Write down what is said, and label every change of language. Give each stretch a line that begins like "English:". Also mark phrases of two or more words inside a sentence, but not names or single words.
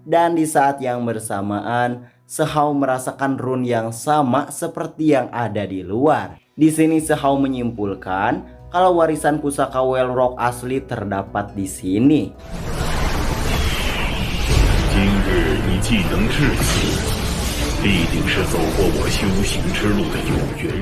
Indonesian: Dan di saat yang bersamaan, Sehao merasakan rune yang sama seperti yang ada di luar. Di sini Sehao menyimpulkan kalau warisan pusaka Well Rock asli terdapat di sini.
Chinese: 今日你既能至此，必定是走过我修行之路的有缘人。